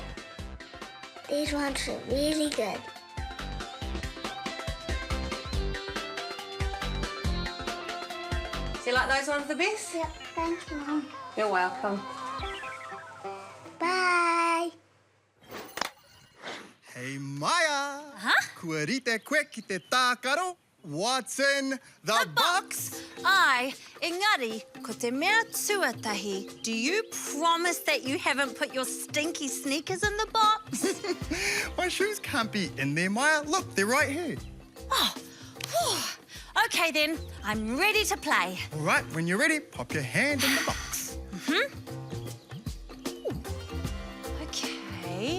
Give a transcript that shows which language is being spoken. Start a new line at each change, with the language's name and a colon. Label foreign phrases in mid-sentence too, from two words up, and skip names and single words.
English: These ones are really good. Do you like those ones the best? Yep. Thank you, Mum. You're welcome. Bye. Hey, Maya. Huh?
Māori: Kua rite koe ki te tākaro.
English: What's in the box?
Māori: Ai, engari, ko te mea tuatahi,
English: do you promise that you haven't put your stinky sneakers in the box? My shoes can't be in there, Maya. Look, they're right here. Oh, whew. Okay then, I'm ready to play. All right, when you're ready, pop your hand in the box. Okay.